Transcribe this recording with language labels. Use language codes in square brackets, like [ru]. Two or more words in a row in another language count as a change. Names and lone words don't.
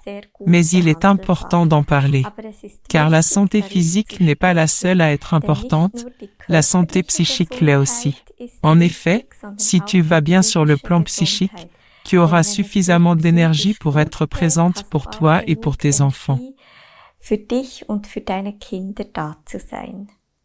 [fr] Mais il est important d'en parler, car la santé physique n'est pas la seule à être importante, la santé psychique l'est aussi. En effet, si tu vas bien sur le plan psychique, tu auras suffisamment d'énergie pour être présente pour toi et pour tes enfants. [de] Für dich und für deine Kinder da zu sein.